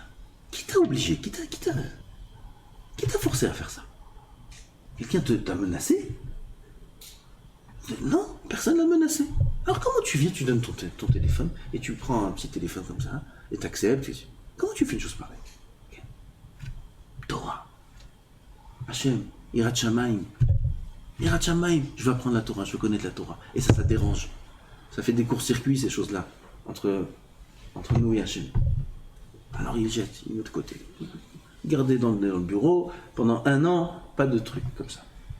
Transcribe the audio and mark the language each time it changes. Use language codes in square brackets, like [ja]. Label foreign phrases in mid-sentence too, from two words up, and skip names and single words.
[fr] Qui t'a obligé? Qui t'a forcé à faire ça? Quelqu'un t'a menacé? Non, personne l'a menacé. Alors comment tu viens, tu donnes ton téléphone et tu prends un petit téléphone comme ça et t'acceptes. Comment tu fais une chose pareille? Okay. Torah. Hachem, [he] יראת שמים. [fr] Je veux apprendre la Torah, je veux connaître la Torah. Et ça dérange. Ça fait des courts-circuits ces choses-là entre nous et Hachem. Alors il jette, il met de côté. Gardez dans le bureau pendant 1 an, pas de trucs comme ça.